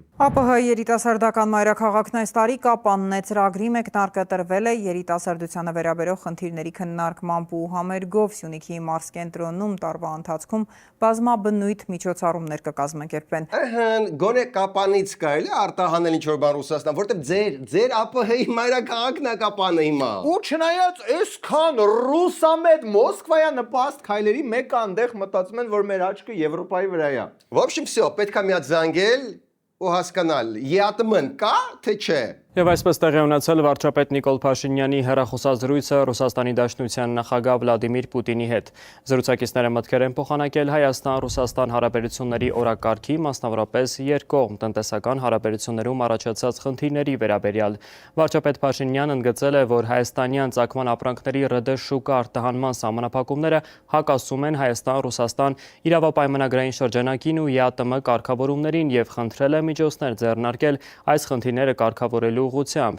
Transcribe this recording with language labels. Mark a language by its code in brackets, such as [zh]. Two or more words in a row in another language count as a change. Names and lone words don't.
[hy] ԱՊՀ երիտասարդական մայրաքաղաքն այս տարի կապանն է ծրագրի մեկնարկը տրվել է երիտասարդությանը վերաբերող խնդիրների քննարկման քննարկմամբ ու համերգով Սյունիքի մարզկենտրոնում տարվա ընթացքում բազմաբնույթ միջոցառումներ կկազմակերպվեն։ Գոնե կապանից կարելի արտահանել ինչ-որ բան Ռուսաստան, որտեղ ձեր ԱՊՀ-ի մայրաքաղաքն է կապանը հիմա։ Ու չնայած այսքան ռուսամետ Մոսկվայա նպաստ քայլերի մեկ անդեղ մտածում են, որ մեր աչքը Եվրոպայի վրա է։ [ru] В общем, всё, [hy] պետք է մի հատ զանգել ու հասկանալ, ԵԱՏՄ-ն կա, թե չէ։ Եվ այսպես տեղի ունեցել վարչապետ Նիկոլ Փաշինյանի հեռախոսազրույցը Ռուսաստանի Դաշնության նախագահ Վլադիմիր Պուտինի հետ։ Զրուցակիցները մտքեր են փոխանակել Հայաստան-Ռուսաստան հարաբերությունների օրակարգի, մասնավորապես երկկողմ տնտեսական հարաբերություններում առաջացած խնդիրների վերաբերյալ։ Վարչապետ Փաշինյանն ընդգծել է, որ հայաստանյան ծագման ապրանքների ՌԴ շուկա արտահանման սահմանափակումները հակասում են Հայաստան-Ռուսաստան իրավապայմանագրային շրջանակին ու ԵԱՏՄ կարգավորումներին եւ խնդրել է միջոցներ ձեռնարկել այս խնդիրները կարգավորելու ուղղությամբ։